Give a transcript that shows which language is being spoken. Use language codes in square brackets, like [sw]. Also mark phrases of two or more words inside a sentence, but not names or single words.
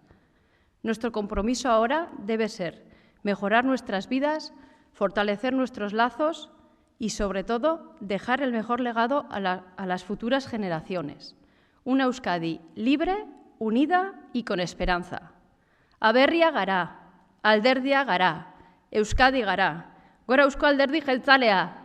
[es] Nuestro compromiso ahora debe ser mejorar nuestras vidas, fortalecer nuestros lazos y, sobre todo, dejar el mejor legado a las futuras generaciones. Una Euskadi libre, unida y con esperanza. [eu] Aberria gara, alderdia gara, Euskadi gara. Gora Eusko Alderdi Jeltzalea.